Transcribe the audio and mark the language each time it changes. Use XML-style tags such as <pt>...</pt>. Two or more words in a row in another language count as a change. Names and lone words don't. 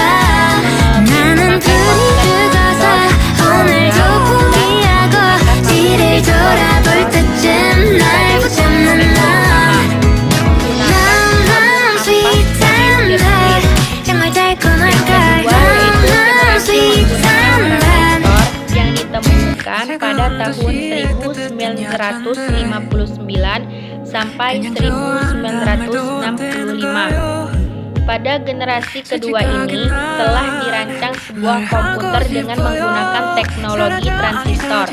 <ko>나는 둘이 죽어서 오늘도 포기하고 뒤를 돌아볼 때쯤 날 붙잡는 너. 너무 sweet한 날 정말 달콤한 걸 너무 sweet한 날.</ko> <id>yang ditemukan pada tahun 1959 sampai 1965. Pada generasi kedua ini telah dirancang sebuah komputer dengan menggunakan teknologi transistor.</id>